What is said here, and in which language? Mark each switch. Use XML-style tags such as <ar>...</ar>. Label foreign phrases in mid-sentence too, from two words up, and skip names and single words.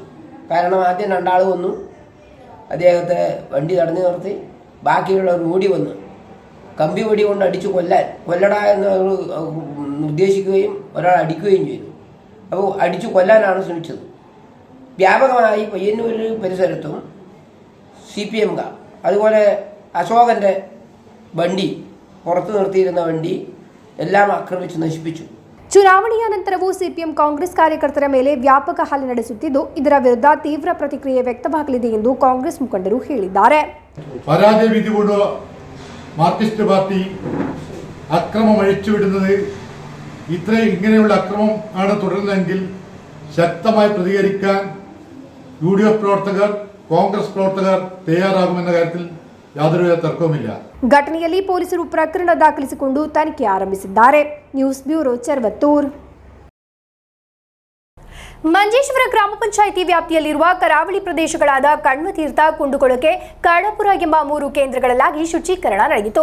<ml>കാരണം ആദ്യം രണ്ടാൾ വന്നു, അദ്ദേഹത്തെ വണ്ടി തടഞ്ഞു നിർത്തി, ബാക്കിയുള്ളവർ ഓടി വന്നു കമ്പി വെടി കൊണ്ട് അടിച്ചു കൊല്ലടാ എന്ന് നിർദ്ദേശിക്കുകയും ഒരാൾ അടിക്കുകയും ചെയ്തു. അപ്പോൾ അടിച്ചു കൊല്ലാനാണ് ശ്രമിച്ചത്. വ്യാപകമായി പയ്യന്നൂർ പരിസരത്തും CPM-കാർ, അതുപോലെ അശോകൻ്റെ വണ്ടി, പുറത്തു നിർത്തിയിരുന്ന വണ്ടി എല്ലാം ആക്രമിച്ച് നശിപ്പിച്ചു.</ml> <kn>ಚುನಾವಣೆಯ ನಂತರವೂ ಸಿಪಿಎಂ ಕಾಂಗ್ರೆಸ್ ಕಾರ್ಯಕರ್ತರ ಮೇಲೆ ವ್ಯಾಪಕ ಹಲ್ಲೆ ನಡೆಸುತ್ತಿದ್ದು, ಇದರ ವಿರುದ್ಧ ತೀವ್ರ ಪ್ರತಿಕ್ರಿಯೆ ವ್ಯಕ್ತವಾಗಲಿದೆ ಎಂದು ಕಾಂಗ್ರೆಸ್ ಮುಖಂಡರು ಹೇಳಿದ್ದಾರೆ.</kn> <ml>പരാജയ വിധി കൊണ്ട് മാർക്സിസ്റ്റ് പാർട്ടി അക്രമം അഴിച്ചുവിടുന്നത് ഇങ്ങനെയുള്ള അക്രമം ആണ് തുടരുന്നതെങ്കിൽ ശക്തമായി പ്രതികരിക്കാൻ UDF പ്രവർത്തകർ, കോൺഗ്രസ് പ്രവർത്തകർ തയ്യാറാകുമെന്ന കാര്യത്തിൽ യാതൊരു തർക്കവുമില്ല.</ml> <kn>ಘಟನೆಯಲ್ಲಿ ಪೊಲೀಸರು ಪ್ರಕರಣ ದಾಖಲಿಸಿಕೊಂಡು ತನಿಖೆ ಆರಂಭಿಸಿದ್ದಾರೆ. ನ್ಯೂಸ್ ಬ್ಯೂರೋ ಚರ್ವತ್ತೂರ್. ಮಂಜೇಶ್ವರ ಗ್ರಾಮ ಪಂಚಾಯಿತಿ ವ್ಯಾಪ್ತಿಯಲ್ಲಿರುವ ಕರಾವಳಿ ಪ್ರದೇಶಗಳಾದ ಕಣ್ವತೀರ್ಥ, ಕುಂಡುಕೊಳಕೆ, ಕರ್ಣಪುರ ಎಂಬ 3 ಕೇಂದ್ರಗಳಲ್ಲಾಗಿ ಶುಚೀಕರಣ ನಡೆಯಿತು.</kn>